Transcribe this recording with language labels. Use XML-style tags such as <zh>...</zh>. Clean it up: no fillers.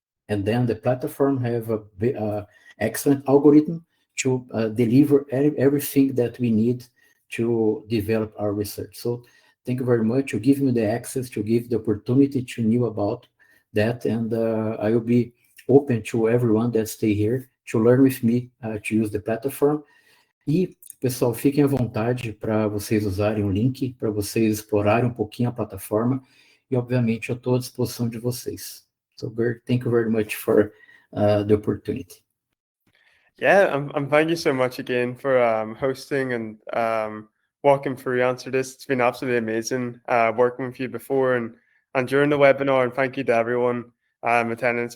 <en>And then the platform have a excellent algorithm to deliver everything that we need to develop our research. So thank you very much. You give me the access, to give the opportunity to know about that. And I will be open to everyone that stay here to learn with me to use the platform.</en> <pt>E, pessoal, fiquem à vontade para vocês usarem o link, para vocês explorarem um pouquinho a plataforma, e, obviamente, eu estou à disposição de vocês.</pt> <en>So, Bert, thank you very much for the opportunity. Yeah, and thank you so much again for hosting and walking through Answer This. It's been absolutely amazing working with you before and during the webinar, and thank you to everyone attending.</en>